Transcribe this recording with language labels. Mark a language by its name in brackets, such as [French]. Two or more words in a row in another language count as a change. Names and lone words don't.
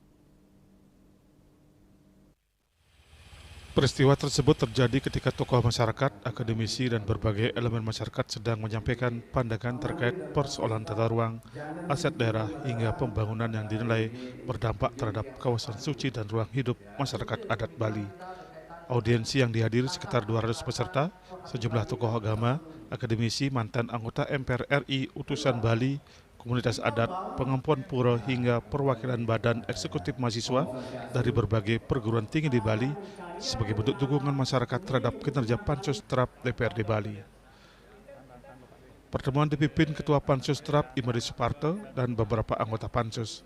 [Indonesian] Peristiwa tersebut terjadi ketika tokoh masyarakat, akademisi, dan berbagai elemen masyarakat sedang menyampaikan pandangan terkait persoalan tata ruang, aset daerah, hingga pembangunan yang dinilai berdampak terhadap kawasan suci dan ruang hidup masyarakat adat Bali. Audiensi yang dihadiri sekitar 200 peserta, sejumlah tokoh agama, akademisi, mantan anggota MPR RI, utusan Bali, komunitas adat, pengampuan pura, hingga perwakilan badan eksekutif mahasiswa dari berbagai perguruan tinggi di Bali sebagai bentuk dukungan masyarakat terhadap kinerja Pansus-Trap DPRD Bali. Pertemuan dipimpin Ketua Pansus-Trap Imadi Suparto dan beberapa anggota Pansus.